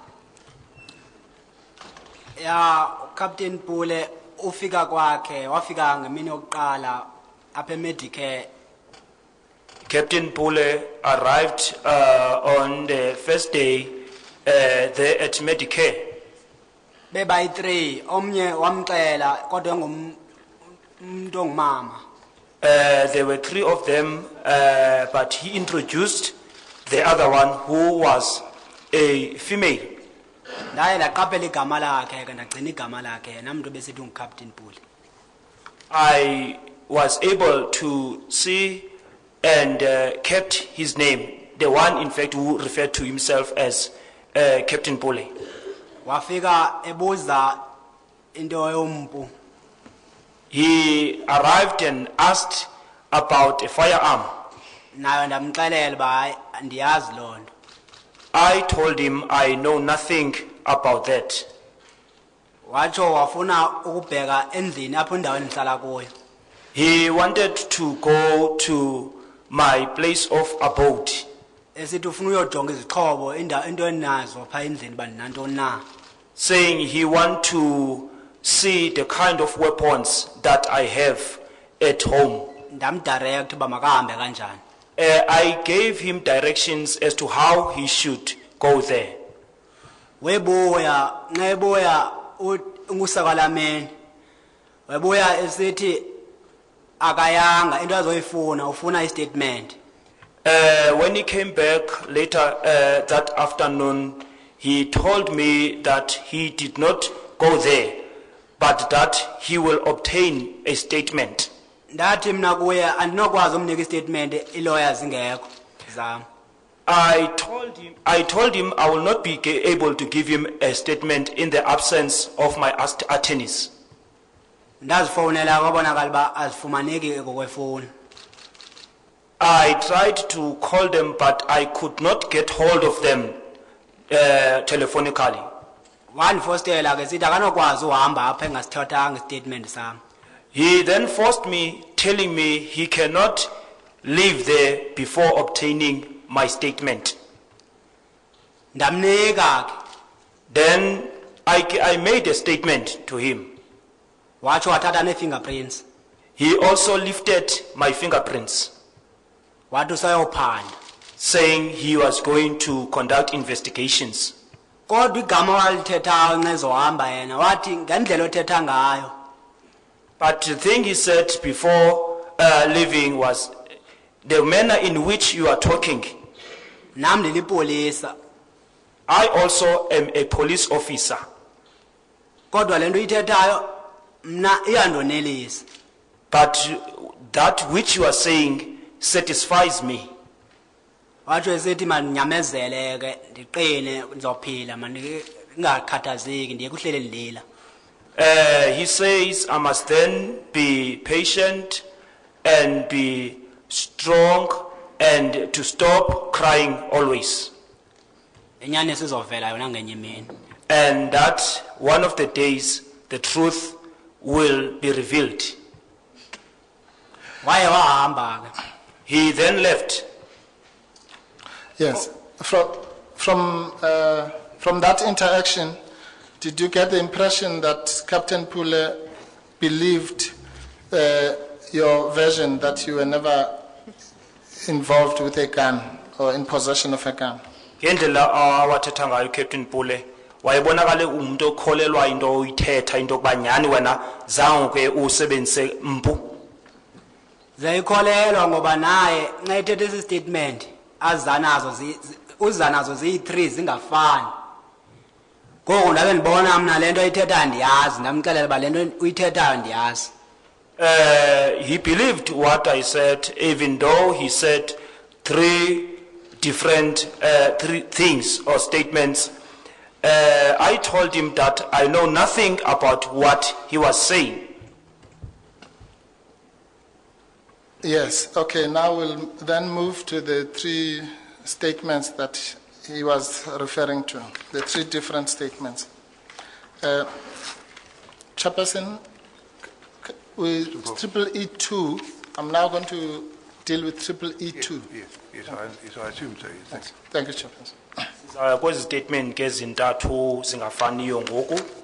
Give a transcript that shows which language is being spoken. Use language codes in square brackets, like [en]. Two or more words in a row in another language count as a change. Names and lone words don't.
[xh] Ya Captain Pule ufika kwakhe wafika ngemini yokuqala apha eMedicare. [en] Captain Pule arrived on the first day there at Medicare. [xh] Beba i3 omnye wamxela kodwa ngumuntu ongumama. [en] There were 3 of them, but he introduced the other one who was a female. [xh] Ndaye ndaqaphela igama lakhe ke ndagcina igama lakhe namuntu besithi nguCaptain Pule. [en] I was able to see and kept his name, the one in fact who referred to himself as Captain Pule. [xh] Wafika ebuza into yompu. [en] He arrived and asked about a firearm. [xh] Nayo ndamxelela ba andiyazi lonto. [en] I told him I know nothing about that. [xh] Watsho wafuna ukubheka endlini apho indaweni ndihlala kuyo. [en] He wanted to go to my place of abode. [xh] Esithi ufuna uyojonga izixhobo into enazo pha endlini ba ndinantoni na. [en] Saying he want to see the kind of weapons that I have at home. [xh] Ndamdirect uba makahambe kanjani. [en] I gave him directions as to how he should go there. [xh] Webuya ngebuya unguSakalameni. Webuya esithi akayanga into azoyifuna ufuna istatement. [en] When he came back later that afternoon, he told me that he did not go there, but that he will obtain a statement. [xh] Ndathi mina kuye andinokwazi umnika istatement ilawyer zingekho zami. [en] I told him I will not be able to give him a statement in the absence of my attorneys. [xh] Ndazifonela kwabonakala ba azifumaneki ngokwefoni. [en] I tried to call them, but I could not get hold of them telephonically. [xh] Wandifostela ke sithi akanokwazi uhamba apha engasithathanga istatement sami. [en] He then forced me, telling me he cannot leave there before obtaining my statement. [xh] Ndamnika ke. [en] Then I made a statement to him. [xh] Watsho wathatha ne-fingerprints. [en] He also lifted my fingerprints, [xh] Wathi usayophanda. [en] saying he was going to conduct investigations. [xh] Kodwa igama walithethayo ncezohamba yena wathi ngendlela othetha ngayo. [en] But the thing he said before leaving was, the manner in which you are talking, [xh] Nam nilipolisa. [en] I also am a police officer. [xh] Kodwa lento ithethayo mna iyandonelisa. [en] But that which you are saying satisfies me. [xh] Watsho esithi mandinyamezele ndiqine ndizophila mandingakhathazeki ndiye kuhlele ndilila. [en] He says I must then be patient and be strong and to stop crying always. [xh] Inyaniso izovela yona ngenye imini. [en] And that one of the days the truth will be revealed. [xh] Waye wahamba ke. [en] He then left. Yes. From that interaction, did you get the impression that Captain Pule believed your version that you were never involved with a gun or in possession of a gun? [xh] Ngendlela awathetha ngayo Captain Pule wayebonakale umuntu okholelwa into oyithetha into kubanyani wena zange usebenzise mpu. Zayikholelwa ngoba naye nxa ethethe isi statement uzanazo ziyi-3 zingafani. Ngoku ndabe ndibona mna lento ayithethayo ndiyazi ndamxelela uba lento uyithethayo ndiyazi. [en] He believed what I said, even though he said 3 different 3 things or statements. I told him that I know nothing about what he was saying. Yes. Okay. Now we'll then move to the 3 statements that he was referring to, the 3 different statements. Chairperson, with EE2, I'm now going to deal with EE2. Yes, I assume so. Yes. Thank you, Chairperson. [xh] Kwezi statement ke zintathu zingafaniyo ngoku.